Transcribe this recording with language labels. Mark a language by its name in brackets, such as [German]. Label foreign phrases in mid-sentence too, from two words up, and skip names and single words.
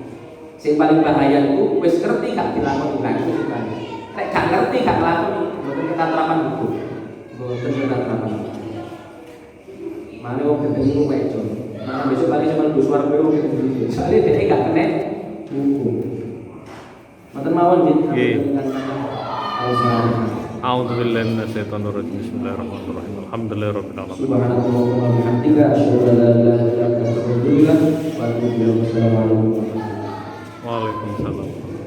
[Indonesian] Yang paling bahaya itu [Javanese] wis ngerti gak dilakoni [Indonesian] lagi itu kan. [Javanese] Nek gak ngerti gak nglakoni, mboten keterapan hukum. Mboten keterapan. Mane wong gedhe niku wejo. Nah besok kali cuma Gus Wargo wong gedhe. Soale dhek gak kena hukum. Mboten mawon nggih. [Arabic] أعوذ بالله من الشيطان الرجيم. بسم الله الرحمن الرحيم. الحمد لله رب العالمين. سبحانك اللهم وبحمدك أشهد أن لا إله إلا أنت أستغفرك وأتوب إليك. والسلام عليكم ورحمة الله وبركاته. وعليكم السلام.